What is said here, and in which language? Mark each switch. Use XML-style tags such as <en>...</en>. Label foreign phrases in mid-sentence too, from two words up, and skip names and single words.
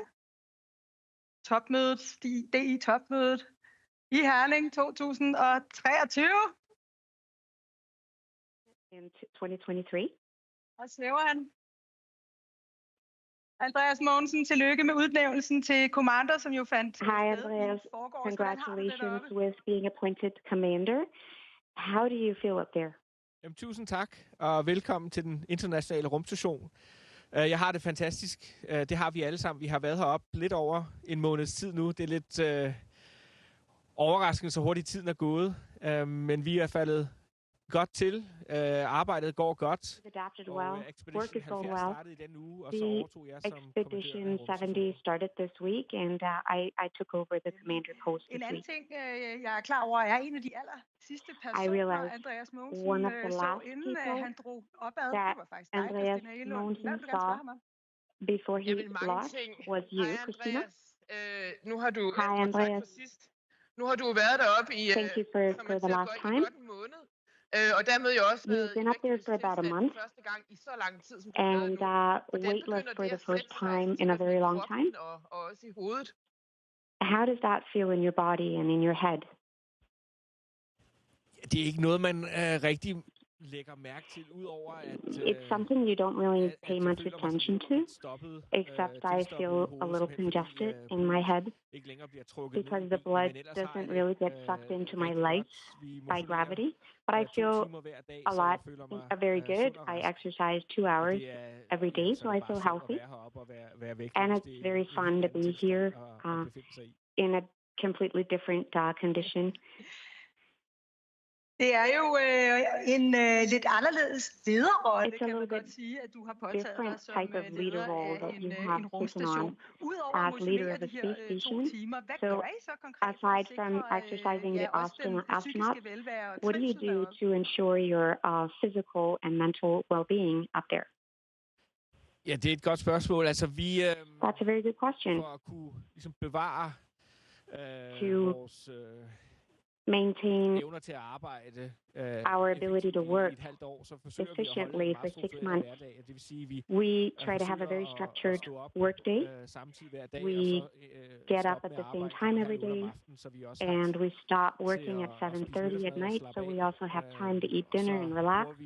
<da>Topmødet, DI-topmødet i Herning 2023.</da> <en>In 2023.</en> <da>Og svæver han. Andreas Mogensen, tillykke med udnævnelsen til kommandør, som jo fandt sted.</da> <en>Hi, Andreas. Congratulations with being appointed commander. How do you feel up there?</en> <da>Jamen, tusind tak, og velkommen til den internationale rumstation. Jeg har det fantastisk. Det har vi alle sammen. Vi har været heroppe lidt over en måneds tid nu. Det er lidt overraskende, så hurtigt tiden er gået. Men vi er faldet godt til. Arbejdet går godt.</da> <en>Work is going well. The expedition 70 started this week, and I took over the commander post this week.</en> <da>En anden ting, jeg er klar over, er en af de aller sidste personer, Andreas Mogensen så, inden han drog opad. Det var faktisk dig, Christina Elo. Hvad vil du gerne spørge ham?</da> <en>Before he launched was you, Christina.</en> <da>Nu har du,</da> <en>Hi, Andreas.</en> <da>Nu har du været deroppe i</da> <en>Thank you for the last time.</en> <da>Og dermed jo også</da> <en>You've been up there for about a month, and weightless for the first time in a very long time. How does that feel in your body and in your head?</en> <da>Det er ikke noget, man rigtig lægger mærke til, udover at</da> <en>it's something you don't really pay much attention to, except I feel a little congested in my head because the blood doesn't really get sucked into my legs by gravity. But I feel very good. I exercise 2 hours every day, so I feel healthy. And it's very fun to be here in a completely different condition.</en> <da>Det er jo en lidt anderledes lederrolle, kan man godt sige, at du har påtaget dig som leder af en rumstation. Udover at motivere de her 2 timer, hvad gør I så konkret for at sikre den psykiske velvære og</da> <en>what do you do to ensure your physical and mental well-being up there?</en> <da>Ja, det er et godt spørgsmål. Altså, vi</da> <en>That's a very good question.</en> <da>For at kunne ligesom bevare vores</da> <en>maintain</en> <da>evner til at arbejde</da> <en>our ability to work efficiently for 6 months. We try to have a very structured work day. We get up at the same time every day, and we stop working at 7:30 at night, so we also have time to eat dinner and relax.</en>